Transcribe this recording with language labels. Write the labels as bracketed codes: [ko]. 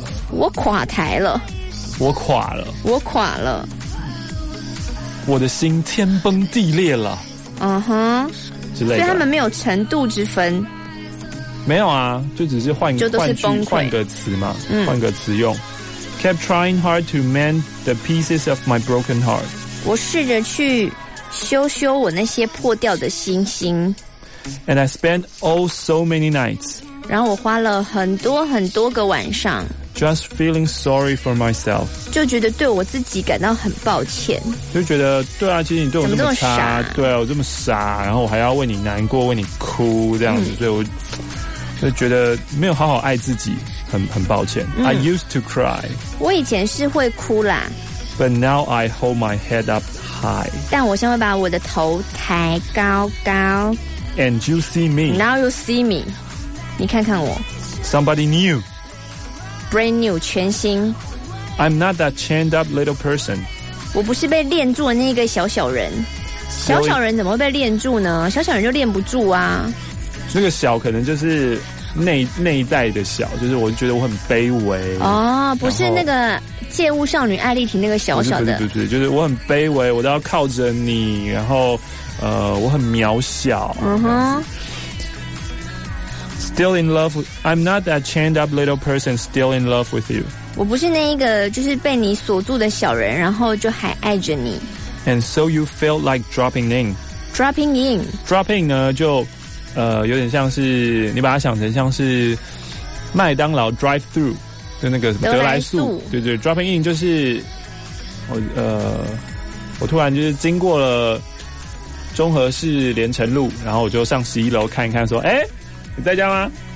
[zh] 我垮台了。我垮了。我垮了。我的心天崩地裂了。嗯哼。之类的。所以他们没有程度之分。没有啊，就只是换个词嘛，换个词用。 [en] Kept trying hard to mend the pieces of my broken heart. [zh] 我试着去修修我那些破掉的心心。 [en] And I spent all so many nights. [zh] 然后我花了很多很多个晚上。 [en] Just feeling sorry for myself. [zh] 就觉得对我自己感到很抱歉。就觉得对啊，其实你对我这么差，么么对啊，我这么傻，然后我还要为你难过，为你哭这样子，所以我就觉得没有好好爱自己。很抱歉、 [en] I used to cry. [zh] 我以前是会哭啦。 [en] But now I hold my head up high. [zh] 但我现在会把我的头抬高高。 [en] And you see me. Now you see me. [zh] 你看看我。 [en] Somebody new. Brand new, [zh] 全新。 [en] I'm not that chained up little person. [zh] 我不是被链住的那个小小人。小小人怎么会被链住呢？小小人就链不住啊。那个小可能就是内在的小，就是我觉得我很卑微哦，不是那个借物少女艾丽婷那个小小的，不是，就是我很卑微，我都要靠着你，然后我很渺小。嗯哼。 [en] Still in love, I'm not that chained up little person. Still in love with you. [zh] 我不是那一个就是被你锁住的小人，然后就还爱着你。 [en] And so you felt like dropping in. Dropping in. [zh] Dropping 呢就。有点像是你把它想成像是麦当劳 [en] drive through [zh] 的那个什么德莱素，对对 ， [en] dropping in [zh] 就是我突然就是经过了中和市连城路，然后我就上十一楼看一看，说，哎，你在家吗？